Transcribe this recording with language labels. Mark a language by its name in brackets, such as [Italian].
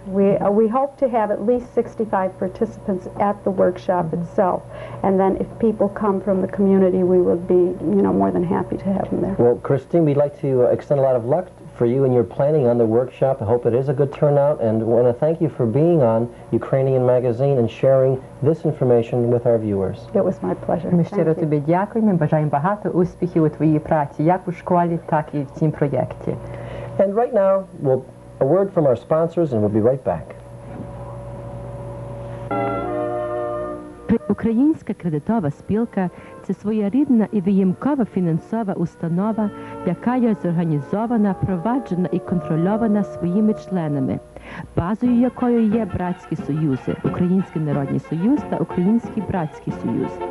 [English] We hope to have at least 65 participants at the workshop itself, and then if people come from the community, we will be more than happy to have them there. Well, Christine, we'd like to extend a lot of luck for you and your planning on the workshop. I hope it is a good turnout, and want to thank you for being on Ukrainian Magazine and sharing this information with our viewers. It was my pleasure. [Ukrainian] Ми щиро тобі дякуємо, бажаємо багато успіхів у твоїй праці, як у школі, так і в цім проєкті. [English] And right now, a word from our sponsors, and we'll be right back. [Ukrainian] Українська кредитова спілка – це своєрідна і виїмкова фінансова установа, яка є зорганізована, проваджена і контрольована своїми членами. базою якою є братські союзи, Український народний союз та Український братський союз.